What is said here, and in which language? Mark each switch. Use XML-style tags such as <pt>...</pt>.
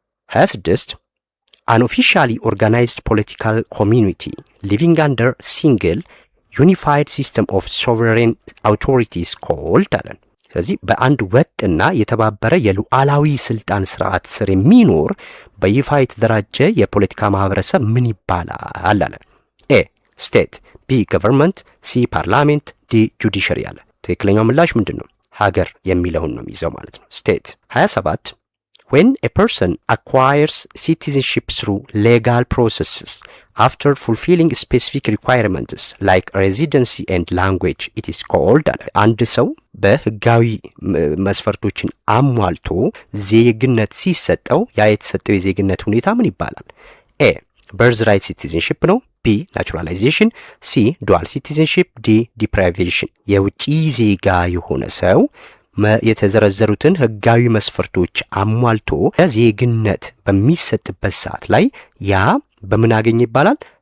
<am>26</am> <en>an officially organized political community living under single unified system of sovereign authorities called</en> <am>አለን። ስለዚህ በአንድ ወጥና የተባበረ የሉዓላዊ ስልጣን ስርዓት ስር የሚኖር በይፋ የተደራጀ የፖለቲካ ማህበረሰብ ምን ይባላል አለ። ኤ ስቴት፣ ቢ ገቨርንመንት፣ ሲ ፓርላሜንት፣ ዲ ጁዲሽሪ አለ። ትክክለኛው ምላሽ ምንድን ነው? ሀገር የሚለውን ነው የሚይዘው ማለት ነው። ስቴት። 27</am> <en>when a person acquires citizenship through legal processes after fulfilling specific requirements like residency and language it is called</en> <am>አለ። አንድ ሰው በህጋዊ መስፈርቶችን አሟልቶ ዜግነት ሲሰጠው ያ የተሰጠው የዜግነት ሁኔታ ምን ይባላል? ኤ በርዝ ራይት ሲቲዝንሺፕ ነው። ቢ ናቹራላይዜሽን፣ ሲ ዱዋል ሲቲዝንሺፕ፣ ዲ ዲፕራይቬሽን። የውጭ ዜጋ የሆነ ሰው የተዘረዘሩትን ህጋዊ መስፈርቶች አሟልቶ ዜግነት በሚሰጥበት ሰዓት ላይ ያ በምን አገኘ ይባላል?</am>